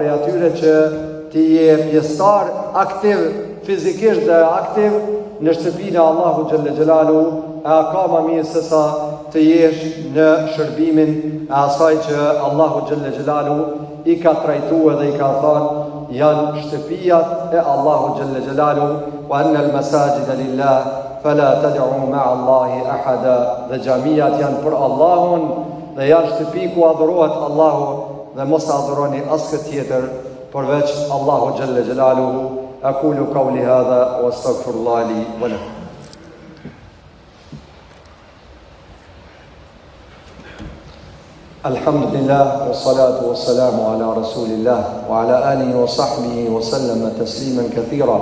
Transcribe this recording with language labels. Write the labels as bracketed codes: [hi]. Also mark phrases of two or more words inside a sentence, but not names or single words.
[sq] prej atyre që ti je pjesëtar aktiv, fizikisht dhe aktiv në shtëpinë e Allahu [ar] جل جلاله, [sq] e ka më mirë se sa të jesh në shërbimin e asaj që Allahu [ar] جل جلاله [sq] i ka trajtuar dhe i ka thënë janë shtëpijat e Allahu [ar] جل جلاله, وأن المساجد لله فلا تدعوا مع الله أحدا, [sq] dhe xhamijat janë për Allahun dhe janë shtëpi ku adhurohet Allahu dhe mos adhuroni askë tjetër përveç Allahu [ar] جل جلاله. أقول قولي هذا وأستغفر الله لي ولكم. الحمد لله والصلاة والسلام على رسول الله وعلى آله وصحبه وسلم تسليما كثيرا.